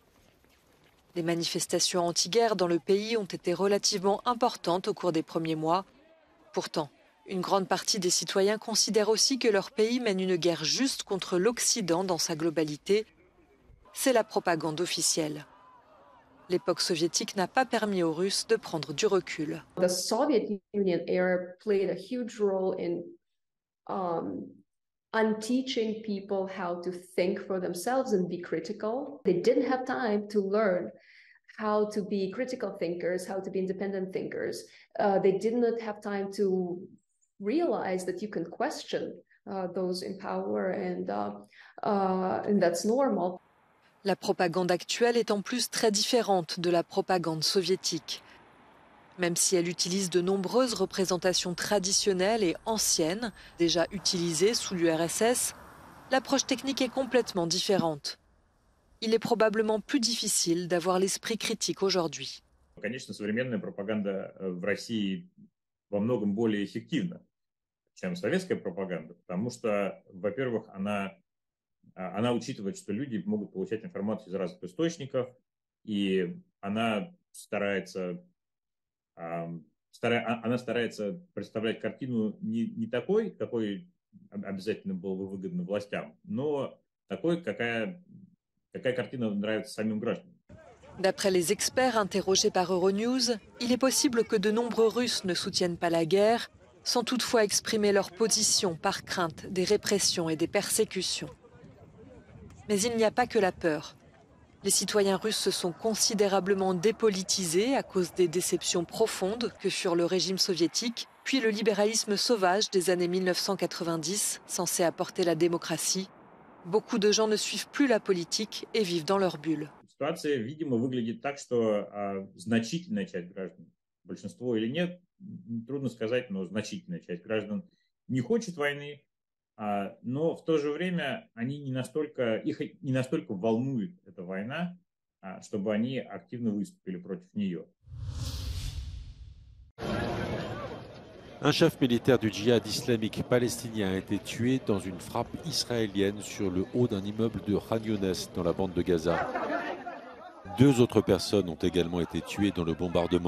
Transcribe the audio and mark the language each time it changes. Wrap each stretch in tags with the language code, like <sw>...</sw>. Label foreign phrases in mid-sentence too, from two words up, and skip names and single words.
<fr>Les manifestations anti-guerre dans le pays ont été relativement importantes au cours des premiers mois. Pourtant, une grande partie des citoyens considèrent aussi que leur pays mène une guerre juste contre l'Occident dans sa globalité. C'est la propagande officielle. L'époque soviétique n'a pas permis aux Russes de prendre du recul.</fr> <en>The Soviet Union era played a huge role in unteaching people how to think for themselves and be critical. They didn't have time to learn how to be critical thinkers, how to be independent thinkers. They did not have time to realize that you can question those in power, and that's normal.</en> <fr>La propagande actuelle est en plus très différente de la propagande soviétique. Même si elle utilise de nombreuses représentations traditionnelles et anciennes, déjà utilisées sous l'URSS, l'approche technique est complètement différente. Il est probablement plus difficile d'avoir l'esprit critique aujourd'hui.</fr> <ru>Конечно, современная пропаганда в России во многом более эффективна, чем советская пропаганда, потому что, во-первых, она учитывает, что люди могут получать информацию из разных источников, и она старается представлять картину не такой, какой обязательно было бы выгодно властям, но такой, какая картина нравится самим гражданам.</ru> <fr>D'après les experts interrogés par Euronews, il est possible que de nombreux Russes ne soutiennent pas la guerre, sans toutefois exprimer leur position par crainte des répressions et des persécutions. Mais il n'y a pas que la peur. Les citoyens russes se sont considérablement dépolitisés à cause des déceptions profondes que furent le régime soviétique, puis le libéralisme sauvage des années 1990, censé apporter la démocratie. Beaucoup de gens ne suivent plus la politique et vivent dans leur bulle.</fr> <ru>Ситуация, видимо, выглядит так, что значительная часть граждан, большинство или нет, трудно сказать, но значительная часть граждан не хочет войны, но в то же время их не настолько волнует эта война, чтобы они активно выступили против нее.</ru> <fr>Un chef militaire du djihad islamique palestinien a été tué dans une frappe israélienne sur le haut d'un immeuble de Khan Younes dans la bande de Gaza. 2 autres personnes ont également été tuées dans le bombardement.</fr>